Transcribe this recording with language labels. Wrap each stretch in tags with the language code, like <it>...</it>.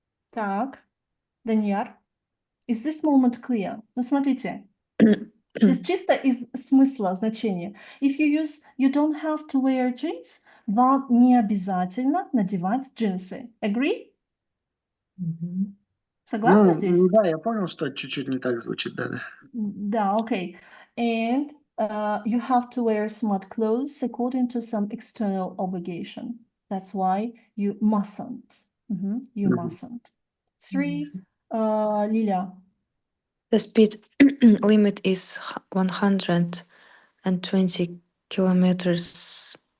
<ru>Так,</ru> <en>Данияр, is this moment clear?</en> <ru>Ну, смотрите. Здесь чисто из смысла, значения.</ru> <en>If you use you don't have to wear jeans,</en> <ru>вам не обязательно надевать джинсы.</ru> <en>Agree?</en> <ru>Согласны здесь? Да, я понял, что чуть-чуть не так звучит, да. Да, okay.</ru> <en>And you have to wear smart clothes according to some external obligation. That's why you mustn't. You mustn't. 3, Lilia. The speed limit is 120 kilometers</en>